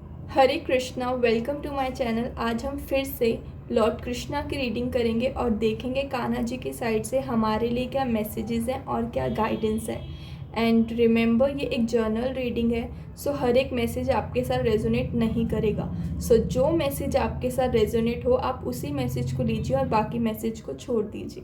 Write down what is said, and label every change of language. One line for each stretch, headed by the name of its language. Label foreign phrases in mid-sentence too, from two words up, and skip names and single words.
Hindi: हरे कृष्णा,
English: Welcome to my channel.
Hindi: आज हम फिर से लॉर्ड कृष्णा की रीडिंग करेंगे और देखेंगे कान्हा जी की साइड से हमारे लिए क्या मैसेजेस हैं और क्या गाइडेंस है।
English: And remember,
Hindi: ये एक
English: general reading
Hindi: है, सो हर एक मैसेज आपके साथ रेजोनेट नहीं करेगा। सो जो मैसेज आपके साथ रेजोनेट हो आप उसी मैसेज को लीजिए और बाकी मैसेज को छोड़ दीजिए।